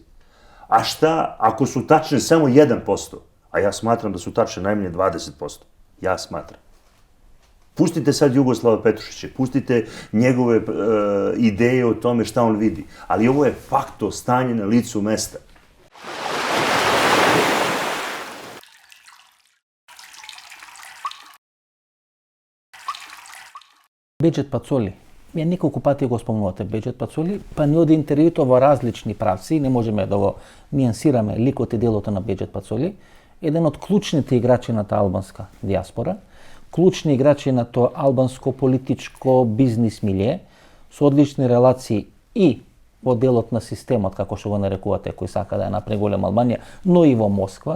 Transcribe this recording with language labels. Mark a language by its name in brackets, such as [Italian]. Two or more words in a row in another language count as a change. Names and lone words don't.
[Serbian] A šta ako su tačne samo 1%? A ja smatram da su tačne najmanje 20%. Ja smatram. Pustite sad Jugoslava Petrušića, pustite njegove ideje o tome šta on vidi. Ali ovo je fakto stanje na licu mesta. [Macedonian] Беџет Пацоли. Вие неколку пати го спомнувате Беџет Пацоли, па ни оди интервјуто во различни правци, не можеме да го нијансираме ликот и делото на Беџет Пацоли, еден од клучните играчи на таа албанска диаспора, клучни играчи на тоа албанско политичко бизнис милје, со одлични релации и во делот на системот, како што го нарекувате, кој сака да ја направи голема Албанија, но и во Москва.